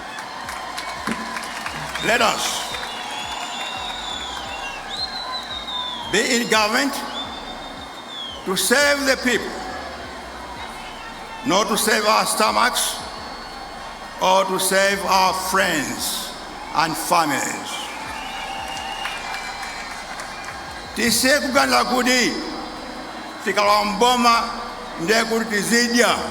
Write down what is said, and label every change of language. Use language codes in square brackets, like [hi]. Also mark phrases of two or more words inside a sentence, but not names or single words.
[en] Let us be in government to serve the people, not to save our stomachs or to save our friends and families. [ny] Tise kuganza kuti tikalowa mboma ndiye kuti tizidya.